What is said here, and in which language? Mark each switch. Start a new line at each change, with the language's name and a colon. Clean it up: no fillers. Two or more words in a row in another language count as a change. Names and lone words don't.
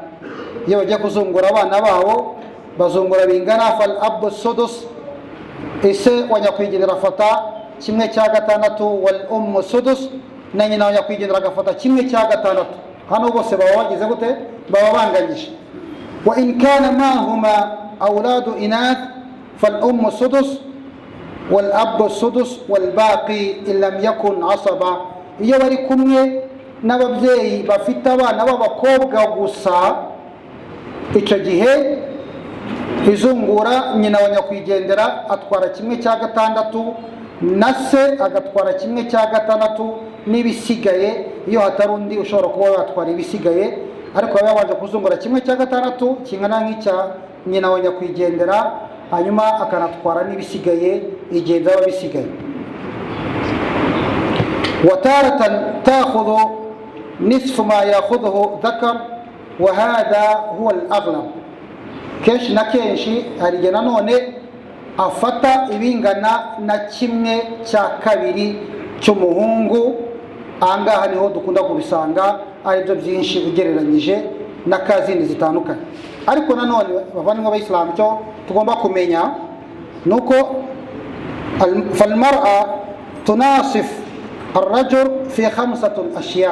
Kinyarwanda: Iyo bagiye kuzungura abana babo bazungura bingana.
Arabic: فالأب السدس,
Kinyarwanda: ise wanyakwigendera afata 1/6,
Arabic: والسدس,
Kinyarwanda: na nyina wanyakwigendera agafata 1/6. hano bose baba bagize gute, baba banganyije.
Arabic: وإن كان معهما أولاد إناث فالسدس والأب السدس والباقي إن لم يكن عصبة,
Kinyarwanda: iyo bari kumwe n'ababyeyi bafite abana b'abakobwa gusa, icyo gihe izungura nyina wanyakwigendera atwara 1/6, na se agatwara 1/6 n'ibisigaye. iyo hatari undi ushobora kuba yatwara ibisigaye, ariko yabanje kuzungura 1/6 kingana nk'icya nyina wanyakwigendera, hanyuma akanatwara n'ibisigaye igihe byaba bisigaye.
Arabic: وتارة تأخذ نصف ما يأخذ ذكر وهذا هو الأغلب,
Kinyarwanda: kenshi na kenshi hari igihe nanone afata ibingana na kimwe cya kabiri cy'umuhungu. Ahangaha niho dukunda kubisanga ari byo byinshi ugereranyije na kazindi zitandukanye. Ariko nanone bavandimwe b'Abayisilamu, cyo tugomba kumenya nuko
Arabic: فالمرأة تناصف الرجل في 5 أشياء.